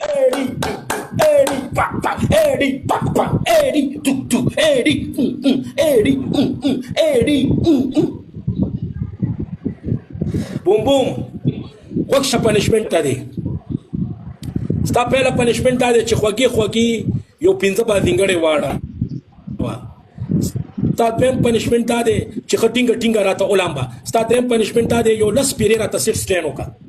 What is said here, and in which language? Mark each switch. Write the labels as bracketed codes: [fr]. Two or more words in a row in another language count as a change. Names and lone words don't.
[ps] Eddie, Eddie, papa, Eddie, papa, Eddie, tu, Eddie, Eddie, Eddie, boom, boom. وکشه پنشمنت ته دی ستا پهله پنشمنت دا دی چې خوږې یو 15 بازینګړې واړه ستا دویم پنشمنت دا دی چې ښه ټینګه راته ولامبه ستا دریم پنشمنت دا دی یو 10 پیرې راته [en] sit stand [ps] وکړه